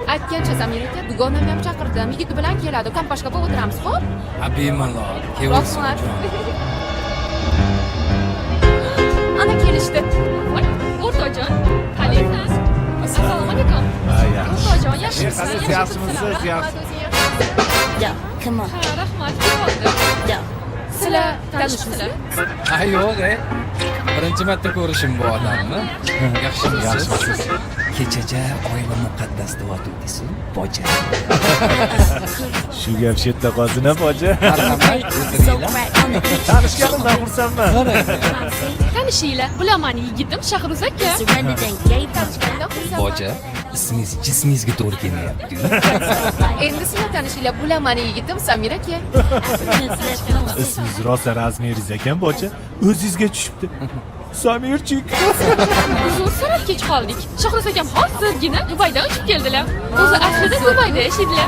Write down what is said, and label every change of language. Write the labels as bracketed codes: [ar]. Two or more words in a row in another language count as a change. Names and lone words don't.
[uz] Aytgancha Samir aka, dugonam ham chaqirdim. Yigit bilan keladi. Kompashkada o'tiramiz, xo'p? Ha, bemalol. Kelsin. Rahmat. Ana kelishdi. Voy, o'rtoqjon. Qalaysiz? Assalomu alaykum. O'rtoqjon, yaxshimisiz? Yaxshimisiz? [en] Yeah, come on. [uz] Ha, rahmat. Keldim. Yeah. Sizlar tanishmisizlar? Ha, yo'q, birinchi marta ko'rishim bu odamni. Yaxshimisiz? Kechacha oila muqaddas deb o'tdingiz, boja. Shu gap chetda qolsin-a, boja. Marhamat, So o'tiringlar. [en] right on the beat. [uz] Tanishganimdan xursandman. Tanishinglar. Bilaman yigitim Shahruz aka. [en] Surrendered and gave up. [uz] Boja, ismingiz jismingizga to'g'ri kelmayapti. Endi sizlar tanishinglar. Bilaman yigitim Samir aka. Ismingiz rosa razmeringiz ekan, boja. O'zingizga tushibdi. Samirchik. Uzr so'rab kech qoldik. Shahruz akam hozirgina Dubaydan uchib keldilar. O'zi aslida Dubayda yashaydilar.